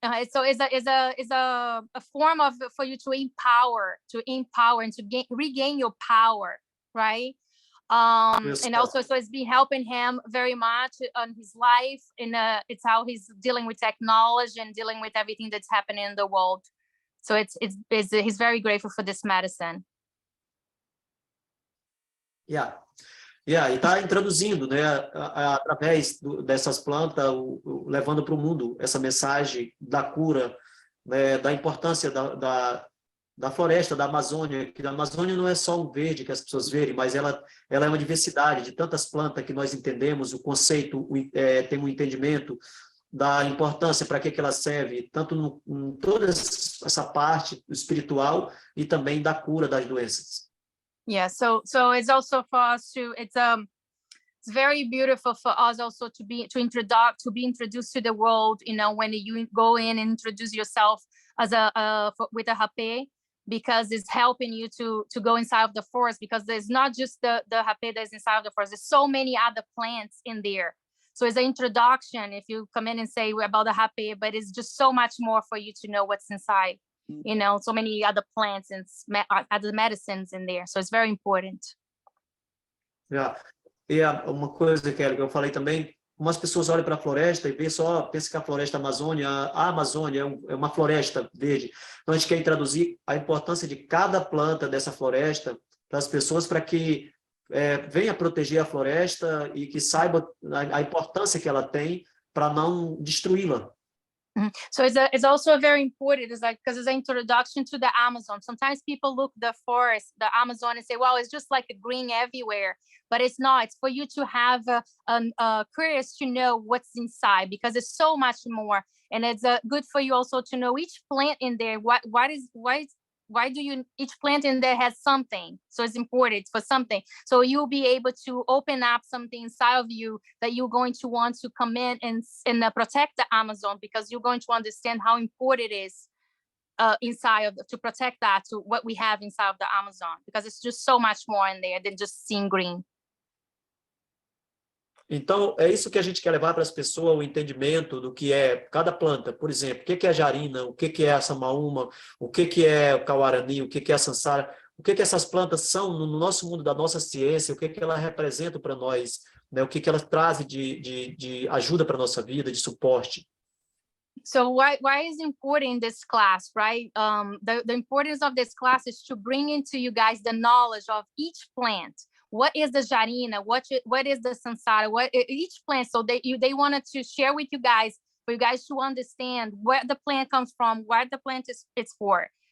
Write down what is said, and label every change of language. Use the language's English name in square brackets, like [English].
[English] So is a form of for you to empower and to regain your power, right? And also, so it's been helping him very much on his life, and it's how he's dealing with technology and dealing with everything that's happening in the world. So he's very grateful for this medicine. Yeah. [Portuguese] E está introduzindo, né, através dessas plantas, levando para o mundo essa mensagem da cura, né, da importância da floresta, da Amazônia, que a Amazônia não é só um verde que as pessoas verem, mas ela é uma diversidade de tantas plantas que nós entendemos, o conceito, tem um entendimento da importância, para que ela serve, tanto em toda essa parte espiritual e também da cura das doenças. [English] Yeah, so it's also for us to, it's very beautiful for us also to be introduced to the world, when you go in and introduce yourself as with a Hape, because it's helping you to go inside of the forest, because there's not just the Hape that's inside of the forest, there's so many other plants in there. So it's an introduction if you come in and say about the Hape, but it's just so much more for you to know what's inside. So many other plants and other medicines in there. So it's very important. Yeah. [Portuguese] E uma coisa, Kelly, que eu falei também, como as pessoas olham para a floresta e pensam que a floresta a Amazônia é uma floresta verde. Então a gente quer traduzir a importância de cada planta dessa floresta para as pessoas, para que venha proteger a floresta e que saiba a importância que ela tem para não destruí-la. [English] So it's also very important. It's like, because it's an introduction to the Amazon. Sometimes people look the forest, the Amazon, and say, well, it's just like a green everywhere, but it's not. It's for you to have curious to know what's inside, because it's so much more. And it's good for you also to know each plant in there. Why do you, each plant in there has something. So it's important for something. So you'll be able to open up something inside of you that you're going to want to come in and protect the Amazon, because you're going to understand how important it is to protect that, to what we have inside of the Amazon, because it's just so much more in there than just seeing green. [Portuguese] Então, é isso que a gente quer levar para as pessoas, o entendimento do que é cada planta. Por exemplo, o que é a jarina, o que é a samaúma, o que é o cauarani, o que é a sansara, o que essas plantas são no nosso mundo da nossa ciência, o que elas representam para nós, né? O que elas trazem de ajuda para a nossa vida, de suporte. [English] So why is important this class, right? The importance of this class is to bring into you guys the knowledge of each plant. What is the jarina? What is the sansara? What each plant? So they wanted to share with you guys, for you guys to understand where the plant comes from, what the plant is for.